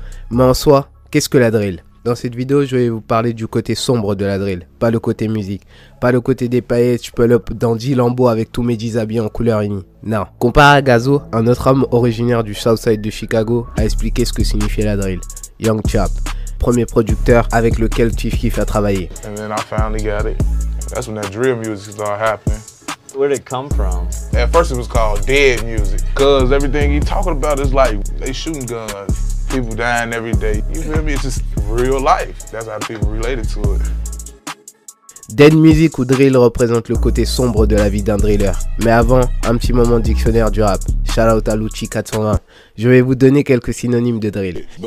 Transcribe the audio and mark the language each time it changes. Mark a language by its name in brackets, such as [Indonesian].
[French] Mais en soi, qu'est-ce que la drill ? Dans cette vidéo, je vais vous parler du côté sombre de la drill, pas le côté musique, pas le côté des paillettes, je peux up dans 10 lambeaux avec tous mes 10 habits en couleur unie. Non. Comparé à Gazo, un autre homme originaire du Southside de Chicago a expliqué ce que signifiait la drill. Young Chap, premier producteur avec lequel Chief Keef a travaillé. [English] And then I finally got it. That's when that drill music started happening. Where did it come from? At first it was called dead music, cause everything he talking about is like they shooting guns. People dying every day. You feel me? It's just real life. That's how people related to it. [French] Dead music ou drill représente le côté sombre de la vie d'un driller. Mais avant, un petit moment de dictionnaire du rap. Shout out à Lucci 420. Je vais vous donner quelques synonymes de drill.